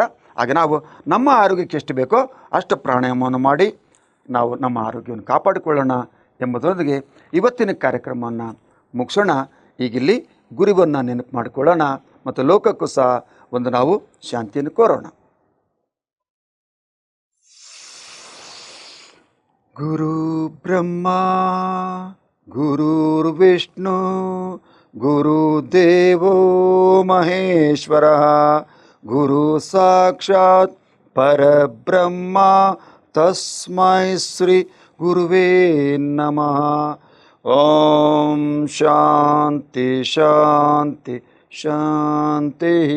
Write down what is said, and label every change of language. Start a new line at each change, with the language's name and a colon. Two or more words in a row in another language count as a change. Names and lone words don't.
Kannada: ಹಾಗೆ ನಾವು ನಮ್ಮ ಆರೋಗ್ಯಕ್ಕೆ ಎಷ್ಟು ಬೇಕೋ ಅಷ್ಟು ಪ್ರಾಣಾಯಾಮವನ್ನು ಮಾಡಿ ನಾವು ನಮ್ಮ ಆರೋಗ್ಯವನ್ನು ಕಾಪಾಡಿಕೊಳ್ಳೋಣ ಎಂಬುದರೊಂದಿಗೆ ಇವತ್ತಿನ ಕಾರ್ಯಕ್ರಮವನ್ನು ಮುಗಿಸೋಣ. ಈಗಿಲ್ಲಿ ಗುರುವನ್ನು ನೆನಪು ಮಾಡಿಕೊಳ್ಳೋಣ ಮತ್ತು ಲೋಕಕ್ಕೂ ಸಹ ಒಂದು ನಾವು ಶಾಂತಿಯನ್ನು ಕೋರೋಣ.
Sanskrit: ಗುರು ಬ್ರಹ್ಮ ಗುರುರ್ವಿಷ್ಣು ಗುರುದೇವೋ ಮಹೇಶ್ವರ ಗುರು ಸಾಕ್ಷಾತ್ ಪರಬ್ರಹ್ಮ ತಸ್ಮೈ ಶ್ರೀ ಗುರುವೇ ನಮಃ. ಓಂ ಶಾಂತಿ ಶಾಂತಿ ಶಾಂತಿ.